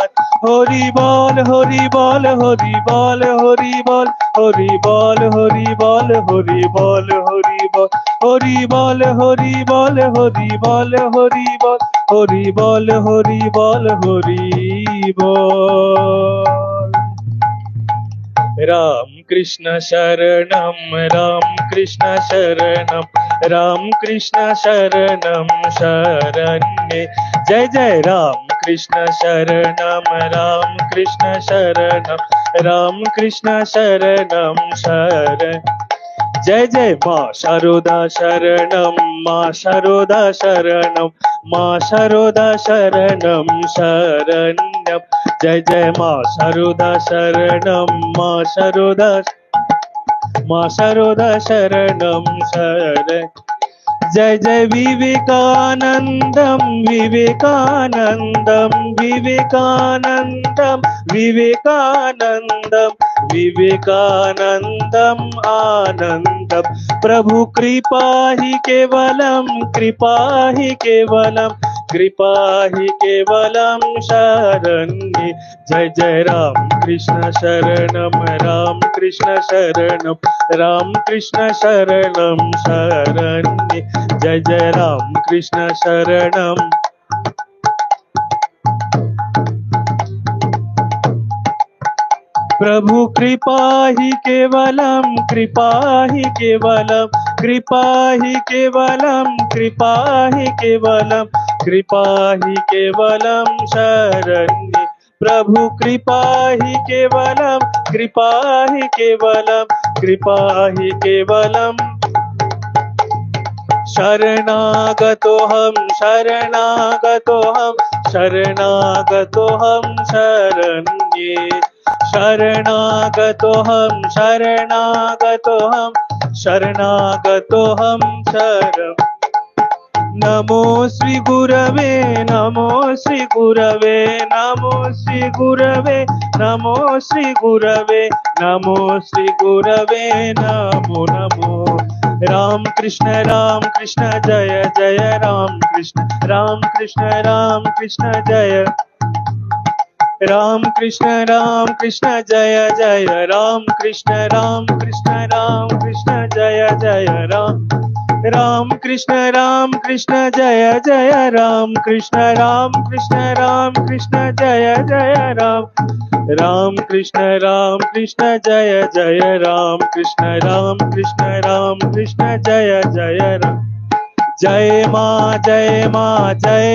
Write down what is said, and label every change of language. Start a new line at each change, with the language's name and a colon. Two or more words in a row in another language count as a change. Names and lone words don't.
Bangla: হরি বল হরি বল হরি বল, হরি বল হরি বল, হরি বল হরি বল, হরি বল হরি বল, হরি বল হরি বল, হরি বল হরি বল, হরি বল হরি বল।
Sanskrit: राम कृष्ण शरणम, राम कृष्ण शरणम, राम कृष्ण शरणम शरण्ये। जय जय राम कृष्ण शरणम, राम कृष्ण शरणम, राम कृष्ण शरणम शरण। जय जय माँ शारदा शरणम, माँ शारदा शरणम, माँ शारदा शरणम शरण्यम। जय जय माँ शारदा शरणम, माँ शारदा, माँ शारदा शरणम शरण। जय जय विवेकानंदम, विवेकानंदम, विवेकानंदम, विवेकानंदम, विवेकानंदम आनंदम। प्रभु कृपा ही केवलम, कृपा ही केवलम, कृपा ही केवलम शरण्ये। जय जय राम कृष्ण शरणम, राम कृष्ण शरणम, राम कृष्ण शरणम शरण्ये। जय जय राम कृष्ण शरणम। प्रभु कृपा ही केवलम, कृपा ही केवलम, कृपा ही केवलम, कृपा ही केवलम, कृपा ही केवलम शरण्ये। प्रभु कृपा ही केवलम, कृपा ही केवलम, कृपा ही केवलम। शरणागतो हम, शरणागतो हम, शरणागतो हम शरण्ये। शरणागतो हम, शरणागतो हम, शरणागतो हम शरण। नमो श्री गुरवे, नमो श्री गुरवे, नमो श्री गुरवे, नमो श्री गुरवे, नमो श्री गुरवे नमो नमो। राम कृष्ण जय जय राम कृष्ण, राम कृष्ण जय। राम कृष्ण जय जय राम कृष्ण जय जय राम कृष्ण जय जय राम कृष्ण जय जय राम कृष्ण जय जय राम कृष्ण जय जय जय माँ जय माँ जय